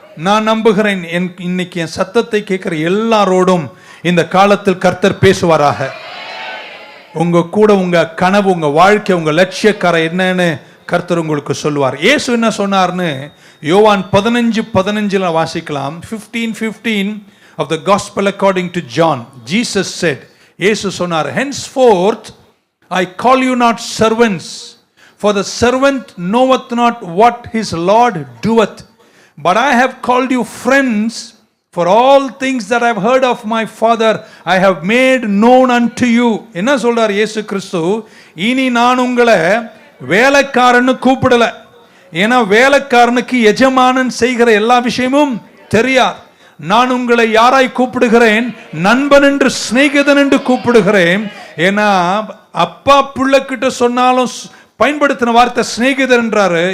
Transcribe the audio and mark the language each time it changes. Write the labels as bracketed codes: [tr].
[ta] நான் நம்புகிறேன் இன்னைக்கு என் சத்தத்தை கேட்கிற எல்லாரோடும் இந்த காலத்தில் கர்த்தர் பேசுவாராக. உங்க கூட உங்க கனவு, உங்க வாழ்க்கை, உங்க லட்சியக்கார என்னன்னு கர்த்தர் உங்களுக்கு சொல்லுவார். இயேசு என்ன சொன்னார்னு யோவான் 15:15 வாசிக்கலாம். [en] 15:15 of the gospel according to John. Jesus said, [ta] இயேசு சொன்னார், [en] henceforth I call you not servants, for the servant knoweth not what his Lord doeth, but I have called you friends, for all things that I have heard of my Father I have made known unto you. [ta] என்ன சொல்றார் இயேசு கிறிஸ்து? இனி நான் உங்களை வேலைக்காரன்னு கூப்பிடல. ஏன்னா வேலைக்காரனுக்கு எஜமானன் செய்கிற எல்லா விஷயமும் தெரியாது. நான் உங்களை யாராய் கூப்பிடுகிறேன்? நண்பன் என்று, சிநேகிதன் என்று கூப்பிடுகிறேன். ஏன்னா அப்பா பிள்ளைகிட்ட சொன்னாலும் பயன்படுத்தின வார்த்தை சிநேகிதர் என்றாரு.